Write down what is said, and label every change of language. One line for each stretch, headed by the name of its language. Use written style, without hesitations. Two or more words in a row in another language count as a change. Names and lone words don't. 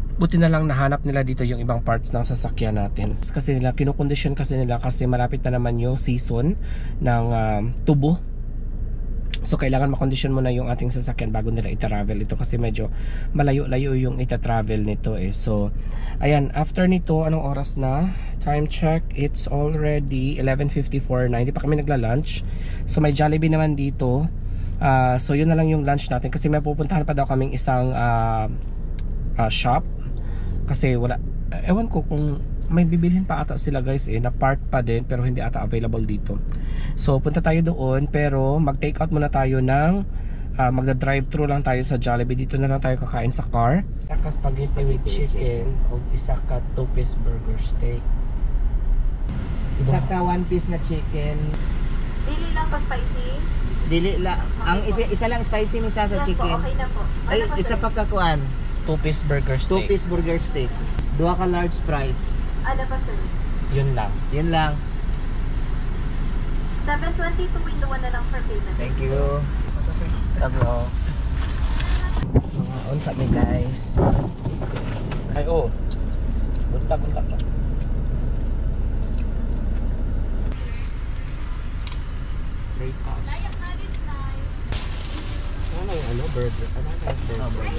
Filipino: Buti na lang nahanap nila dito yung ibang parts ng sasakyan natin kasi nila kinokondisyon kasi malapit na naman yung season ng tubo. So kailangan makondisyon mo na yung ating sasakyan bago nila i-travel ito kasi medyo malayo-layo yung ita-travel nito eh. So ayan, after nito, anong oras na?
English: Time check, it's already 11:54 na.
Filipino: Hindi pa kami nagla-lunch. So may Jollibee naman dito. So yun na lang yung lunch natin kasi may pupuntahan pa daw kaming isang shop kasi wala, ewan ko kung may bibilhin pa ata sila guys na part pa din pero hindi ata available dito. So punta tayo doon pero mag
English: take out
Filipino: muna tayo ng magda-
English: drive thru
Filipino: lang tayo sa Jollibee. Dito na lang tayo kakain sa car.
English: Spaghetti with chicken
Filipino: o
Cebuano: isa ka
English: 2-piece burger steak.
Cebuano: Isa ka
English: one piece
Cebuano: nga chicken. Dili lang ba spicy? Dili la. Ang isa lang spicy misa sa chicken.
Filipino: Okay na po.
Cebuano: Ay, isa pa ka kuan.
English: 2-piece burger 2-piece burger steak. 2 ka large fries.
Filipino: Ano ba sir? Yun lang. Yan lang.
English: 720 to window
Filipino: na lang
English: for payment. Thank you. Bro.
Cebuano: Mga unsa mi guys. Ay oh. Bunta pa.
English: Breakfast.
Filipino: Ano yung ano? Burger? Ano yung burger?